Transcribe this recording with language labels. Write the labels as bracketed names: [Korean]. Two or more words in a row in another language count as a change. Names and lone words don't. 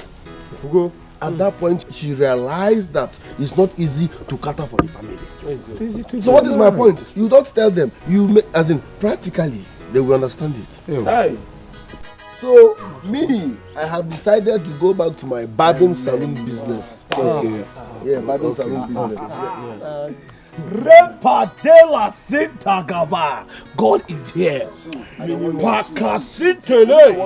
[English] At that point, she realized that it's not easy to cater for the family. So what is my point? You don't tell them. You make, as in practically, they will understand it. Hey. So, me, I have decided to go back to my barbing salon business. Okay. Yeah, barbing salon business. Repa de la Sintagaba. God is here. Pakasitele.